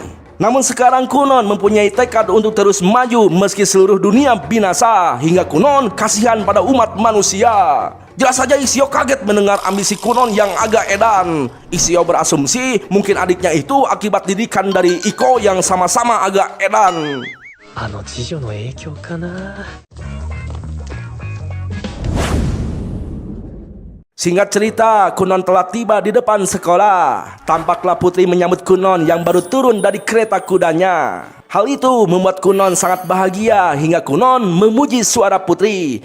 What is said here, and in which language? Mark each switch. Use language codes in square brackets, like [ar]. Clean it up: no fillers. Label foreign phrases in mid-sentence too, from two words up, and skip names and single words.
[id] Namun sekarang Kunon mempunyai tekad untuk terus maju meski seluruh dunia binasa, hingga Kunon kasihan pada umat manusia. Jelas saja Ishio kaget mendengar ambisi Kunon yang agak edan. Ishio berasumsi mungkin adiknya itu akibat didikan dari Iko yang sama-sama agak edan. [ja] あの次女の影響かな。 [id] Singkat cerita, Kunon telah tiba di depan sekolah. Tampaklah Putri menyambut Kunon yang baru turun dari kereta kudanya. Hal itu membuat Kunon sangat bahagia hingga Kunon memuji suara Putri.